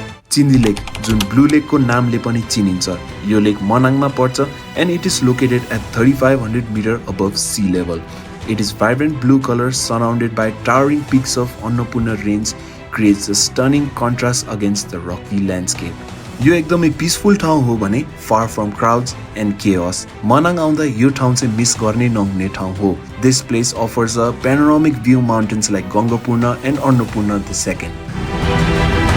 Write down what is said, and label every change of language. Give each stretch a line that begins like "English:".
Nepali: चिनी लेक जुन ब्लू लेकको नामले पनि चिनिन्छ यो लेक मनाङमा पर्छ
English: and it is located at 3500 meter above sea level. It is vibrant blue color surrounded by towering peaks of Annapurna range creates a stunning contrast against the rocky landscape.
Nepali: यो एकदमै peaceful ठाउँ हो भने
English: far from crowds and chaos.
Nepali: Manang आउँदा यो ठाउँ चाहिँ miss गर्ने नहुने ठाउँ हो.
English: This place offers a panoramic view mountains like Gangapurna and Annapurna II.